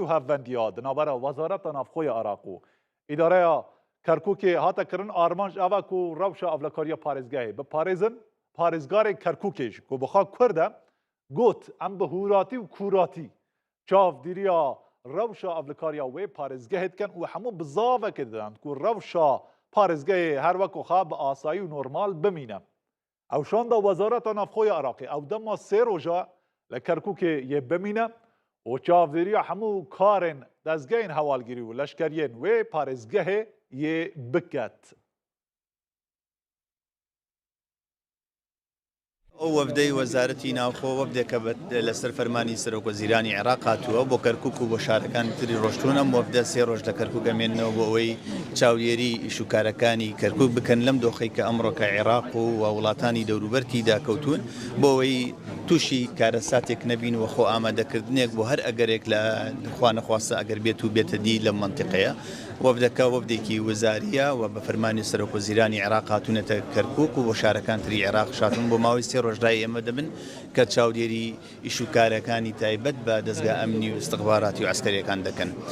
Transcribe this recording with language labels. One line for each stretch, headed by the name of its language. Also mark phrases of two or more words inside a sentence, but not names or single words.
Kurdish: hevvendiya di navbera Wezareta Navxoya Iraq û îdareya Kerkûkê hate kirin armanj eva ku rewşa evlekariya parêzgehê bi parêzin parêzgarê Kerkûkê ji ku bixa Kurd e got em bi hûratî û kûratî çavdîriya rewşa evlekariya wê parêzgehê dikin û hemû bi zavekê didin ku rewşa parêzgehê her wekû xwe bi asayî û normal bimîne. Ew şanda Wezareta Navxoya Iraqê ew dema sê roja li Kerkûkê yê bimîne û çavdîriya hemû karên dezgehên hewalgirî û leşkeriyên wê parêzgehê yê biket.
Central Kurdish: ئەو وەفدەی وەزارەتی ناوخۆ وەفدێکە لەسەر فەرمانی سەرۆکوەزیرانی عێراق هاتووە بۆ کەرکووک و بۆ شارەکانی تری ڕۆشتوونە وەفدە 3 ڕۆژ لە کەرکووک ئەمێننەوە بۆ ئەوەی چاودێری ئیشوکارەکانی کەرکووک بکەن لەم دۆخەی کە ئەمڕۆکە عێراق و وڵاتانی دەوروبەرتی داکەوتون بۆ ئەوەی تووشی کارەساتێک نەبین و خۆ ئامادەکردنێک بۆ هەر ئەگەرێک لە خوا نەخواستە ئەگەر بێت و بێتە دی لەم مەنتیقەیە وەفدەکە وەفدێکی وەزاریە و بە فەرمانی سەرۆکوەزیرانی عێراق هاتوونەتە کەرکووک و بۆ شارەکان تری عێراق شاتون بۆ ماوەی 3 ڕۆژدای ئێمە دەبن کە چاودێری ئیشوکارەکانی تایبەت بە دەستگا ئەمنی و استخباراتی و عسکەریەکان دەکەن.